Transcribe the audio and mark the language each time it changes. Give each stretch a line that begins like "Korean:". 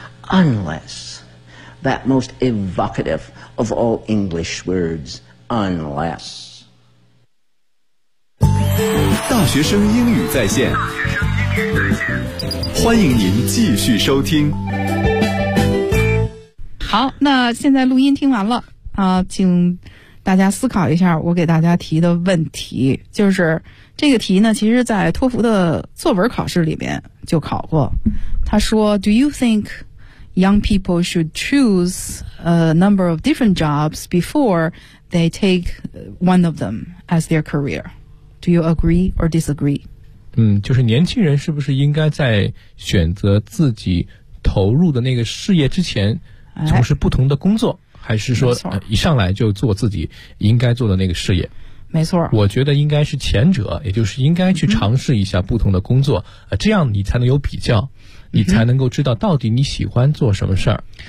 English: Unless that most evocative of all English words, unless.
Chinese: 大学生英语在线，欢迎您继续收听。好，那现在录音听完了啊，请大家思考一下我给大家提的问题，就是这个题呢，其实在托福的作文考试里面就考过。
English: 他说 Do you think young people should choose a number of different jobs before they take one of them as their career? Do you agree or disagree?
Chinese: 就是年轻人是不是应该在选择自己投入的那个事业之前从事不同的工作，还是说一上来就做自己应该做的那个事业？没错，我觉得应该是前者，也就是应该去尝试一下不同的工作，这样你才能有比较，你才能够知道到底你喜欢做什么事儿。